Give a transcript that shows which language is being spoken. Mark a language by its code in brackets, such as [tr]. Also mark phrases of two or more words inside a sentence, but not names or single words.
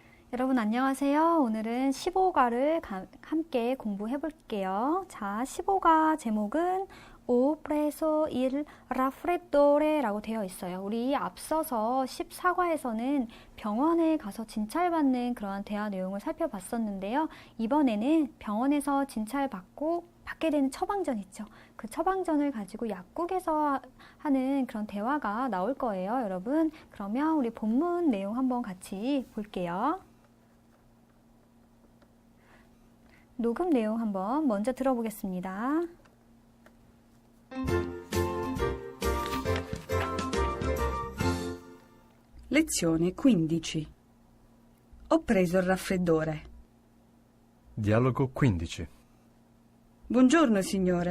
[ko] 여러분 안녕하세요. 오늘은 15가를 함께 공부해 볼게요. 자, 15가 제목은 [it] O preso il raffreddore [ko] 라고 되어 있어요. 우리 앞서서 14과에서는 병원에 가서 진찰받는 그러한 대화 내용을 살펴봤었는데요. 이번에는 병원에서 진찰받고 받게 되는 처방전 있죠. 그 처방전을 가지고 약국에서 하는 그런 대화가 나올 거예요, 여러분. 그러면 우리 본문 내용 한번 같이 볼게요. 녹음 내용 한번 먼저 들어보겠습니다. [it] Lezione 15. Ho preso il raffreddore. Dialogo 15. Buongiorno, signore.